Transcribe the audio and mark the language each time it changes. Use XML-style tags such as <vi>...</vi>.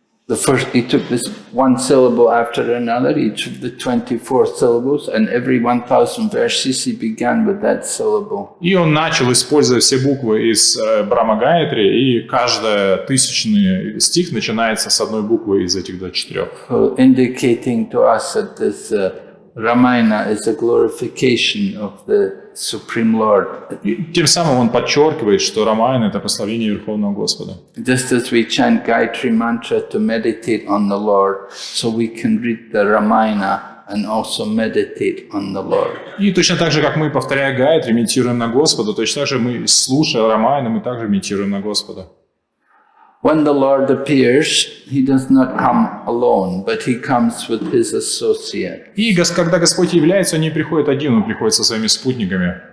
<en>So he took this one syllable after another, each of the 24 syllables, and every 1,000 verses he began with that syllable.</en> <ru>И он начал использовать все буквы из Брахма Гайатри, и каждый 1000 стих начинается с одной буквы из этих 24.</ru> <en>So indicating to us that this Ramayana is a glorification of the Supreme Lord.</en> <ru>И тем самым он подчеркивает, что Рамаяна — это прославление Верховного Господа.</ru> <en>Just as we chant Gayatri Mantra to meditate on the Lord, so we can read the Ramayana and also meditate on the Lord.</en> <ru>И точно так же, как мы, повторяя Гайатри, медитируем на Господа, точно так же мы, слушая Рамаяну, мы также медитируем на Господа.</ru> <en>when the Lord appears, he does not come alone, but he comes with his associate.</en> <ru>И когда Господь является, он не приходит один, он приходит со своими спутниками.</ru>